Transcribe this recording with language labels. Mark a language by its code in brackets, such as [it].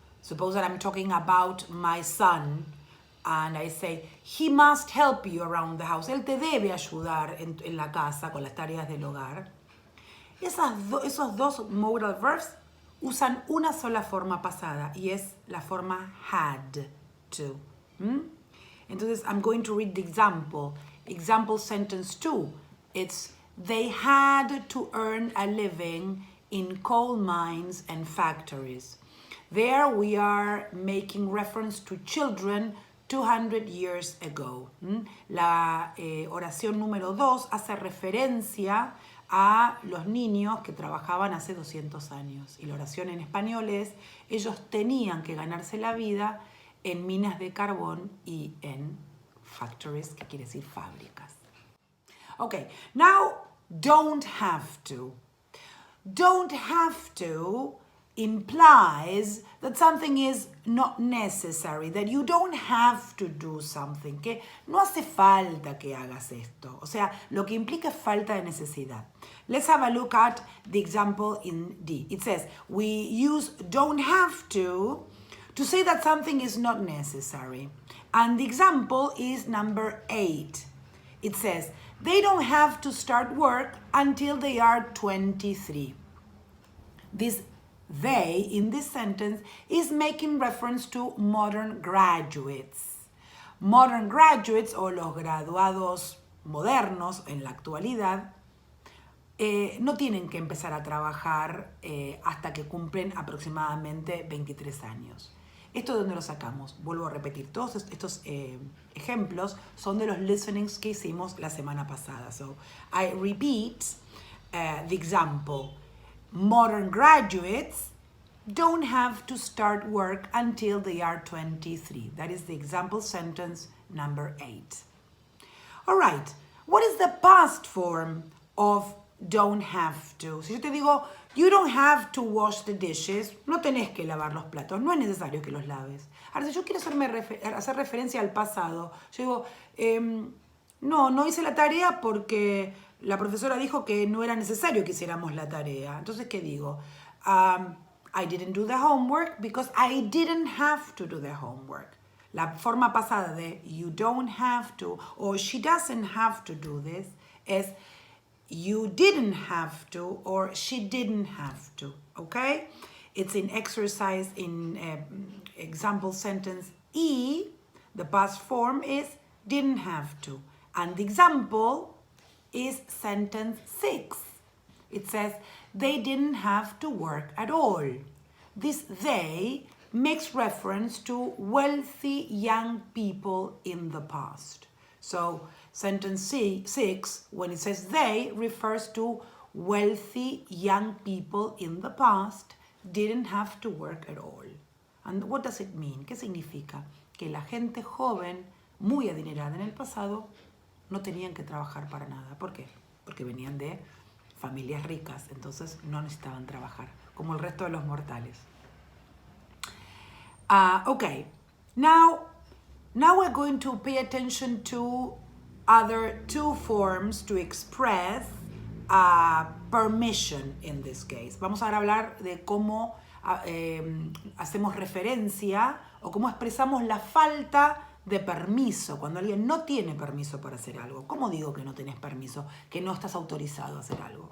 [en] Suppose that I'm talking about my son. And I say, he must help you around the house. [es] Él te debe ayudar en la casa con las tareas del hogar. Esos dos modal verbs usan una sola forma pasada y es la forma had to. Entonces, [en] I'm going to read the example. Example sentence 2. It's, they had to earn a living in coal mines and factories. There we are making reference to children 200 years ago. [es] La oración número 2 hace referencia a los niños que trabajaban hace 200 años. Y la oración en español es, ellos tenían que ganarse la vida en minas de carbón y en [en] factories, [es] que quiere decir fábricas. [en] Okay, now don't have to. Don't have to implies that something is not necessary, that you don't have to do something, [es] que no hace falta que hagas esto. O sea, lo que implica es falta de necesidad. [en] Let's have a look at the example in D. It says, we use don't have to say that something is not necessary. And the example is number 8. It says, they don't have to start work until they are 23. This they in this sentence is making reference to modern graduates. Modern graduates [es] o los graduados modernos en la actualidad no tienen que empezar a trabajar hasta que cumplen aproximadamente 23 años. ¿Esto de dónde lo sacamos? Vuelvo a repetir, todos estos ejemplos son de los listenings que hicimos la semana pasada. [en] So, I repeat the example. Modern graduates don't have to start work until they are 23. That is the example sentence number 8. All right, what is the past form of don't have to? [es] Si yo te digo, [en] you don't have to wash the dishes, [es] no tenés que lavar los platos, no es necesario que los laves. Ahora, si yo quiero hacer referencia al pasado, yo digo, no hice la tarea porque la profesora dijo que no era necesario que hiciéramos la tarea. Entonces, ¿qué digo? [en] I didn't do the homework because I didn't have to do the homework. [es] La forma pasada de [en] you don't have to or she doesn't have to do this es you didn't have to or she didn't have to, okay? It's in exercise in example sentence E. The past form is didn't have to. And the example is sentence 6. It says, they didn't have to work at all. This they makes reference to wealthy young people in the past. So sentence 6, when it says they, refers to wealthy young people in the past didn't have to work at all. And what does it mean? [es] ¿Qué significa? Que la gente joven, muy adinerada en el pasado, no tenían que trabajar para nada. ¿Por qué? Porque venían de familias ricas, entonces no necesitaban trabajar, como el resto de los mortales. [en] Okay, now we're going to pay attention to other two forms to express permission in this case. [es] Vamos ahora a hablar de cómo hacemos referencia o cómo expresamos la falta de permiso, cuando alguien no tiene permiso para hacer algo. ¿Cómo digo que no tenés permiso? Que no estás autorizado a hacer algo.